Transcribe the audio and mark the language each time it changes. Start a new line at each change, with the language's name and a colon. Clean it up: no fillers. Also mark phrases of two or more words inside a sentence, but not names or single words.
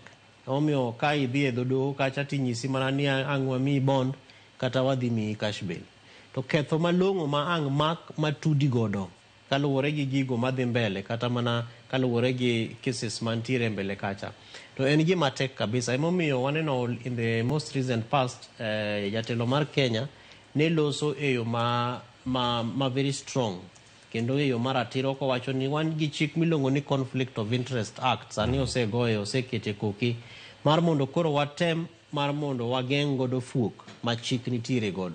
Luo (Kenya and Tanzania): Omiyo ka idhi e doho kacha tinyisi mana ni ang' wamiyi bond kata wadhi miyi
English: cash bail.
Luo (Kenya and Tanzania): To ketho malong'o ma ang' mak matudi godo kaluwore gi gigo madhi mbele kata mana kaluwore gi cases mantiere mbele kacha, to en gima tek kabisa. Emomiyo waneno
English: in the most recent past
Luo (Kenya and Tanzania): jatelo mar Kenya ne loso e yo ma
English: very strong
Luo (Kenya and Tanzania): kendo e yo maratiro kowacho ni wan gi chik miluongo ni Conflict of Interest Act sani osekete koki mar mondo koro watem mar mondo wageng' godo fuok ma chik nitiere godo.